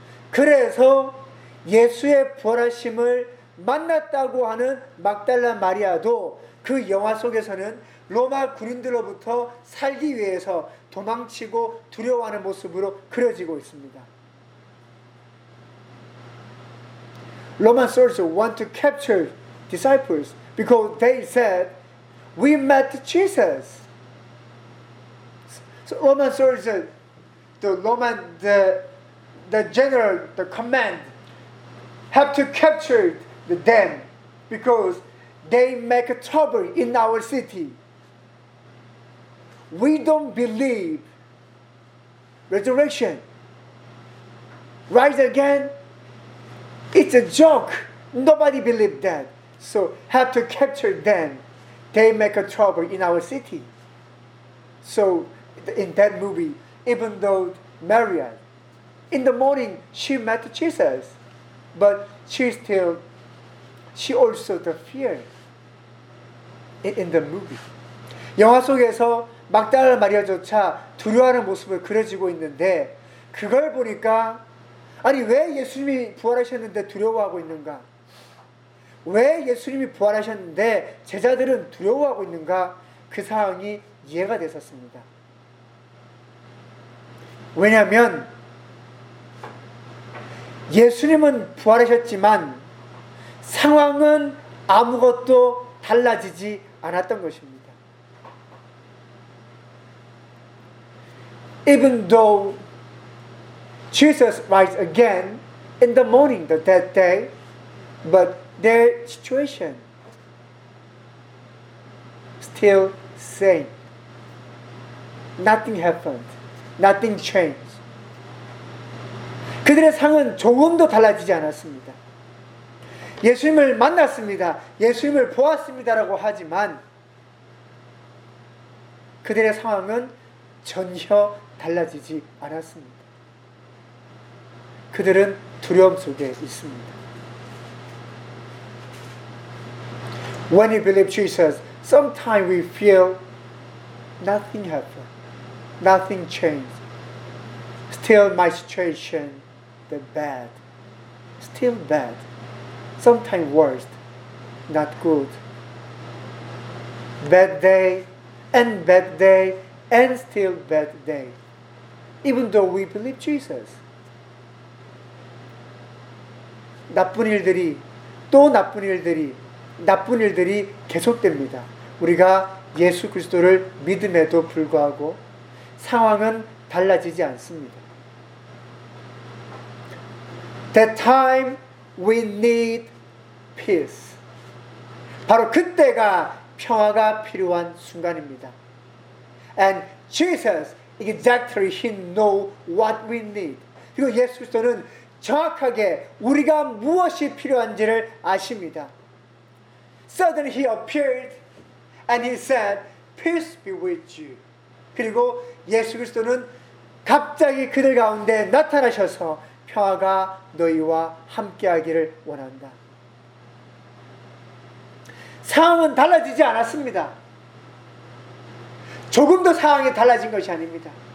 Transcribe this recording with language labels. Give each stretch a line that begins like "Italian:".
Korean: 그래서 예수의 부활하심을 만났다고 하는 막달라 마리아도 그 영화 속에서는 로마 군인들로부터 살기 위해서 도망치고 두려워하는 모습으로 그려지고 있습니다.
English: Roman soldiers want to capture disciples because they said, "We met Jesus." So Roman soldiers, the general, the command, have to capture them because they make trouble in our city. We don't believe resurrection. Rise again. It's a joke. Nobody believed that. So have to capture them. They make a trouble in our city. So in that movie, even though Maria, in the morning, she met Jesus, but she also the fear in the movie.
Korean: 영화 속에서 막달라 마리아조차 두려워하는 모습을 그려지고 있는데 그걸 보니까 아니 왜 예수님이 부활하셨는데 두려워하고 있는가? 왜 예수님이 부활하셨는데 제자들은 두려워하고 있는가? 그 상황이 이해가 됐었습니다. 왜냐하면 예수님은 부활하셨지만 상황은 아무것도 달라지지 않았던 것입니다.
English: Even though Jesus rise again in the morning, that day, but their situation still same. Nothing happened. Nothing changed.
Korean: 그들의 상은 조금도 달라지지 않았습니다. 예수님을 만났습니다. 예수님을 보았습니다라고 하지만 그들의 상황은 전혀 달라지지 않았습니다. 그들은 두려움 속에 있습니다.
English: When you believe Jesus, sometimes we feel nothing happened, nothing changed. Still my situation the bad, still bad. Sometimes worst, not good. bad day, and bad day, and still bad day. Even though we believe Jesus.
Korean: 나쁜 일들이 또 나쁜 일들이 나쁜 일들이 계속됩니다. 우리가 예수 그리스도를 믿음에도 불구하고 상황은 달라지지 않습니다.
English: That time we need peace.
Korean: 바로 그때가 평화가 필요한 순간입니다.
English: And Jesus exactly he knows what we need.
Korean: 그리고 예수 그리스도는 정확하게 우리가 무엇이 필요한지를 아십니다.
English: Suddenly he appeared and he said, "Peace be with you."
Korean: 그리고 예수 그리스도는 갑자기 그들 가운데 나타나셔서 평화가 너희와 함께하기를 원한다. 상황은 달라지지 않았습니다. 조금도 상황이 달라진 것이 아닙니다.